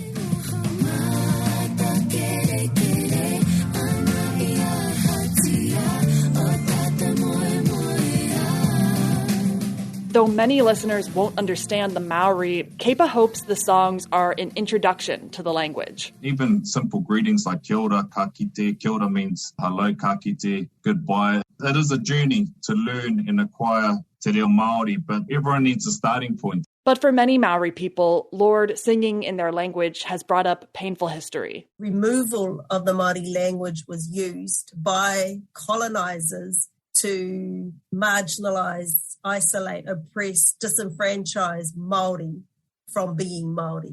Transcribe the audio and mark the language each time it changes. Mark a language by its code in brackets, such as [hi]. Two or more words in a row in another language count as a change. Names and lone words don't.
[en] Though many listeners won't understand the Maori, Kepa hopes the songs are an introduction to the language. Even simple greetings like [mi] kia ora, ka kite. Kia ora [en] means hello, [mi] ka kite, [en] goodbye. It is a journey to learn and acquire Te Reo Māori, but everyone needs a starting point. But for many Maori people, Lorde singing in their language has brought up painful history. Removal of the Māori language was used by colonizers to marginalise, isolate, oppress, disenfranchise Māori from being Māori.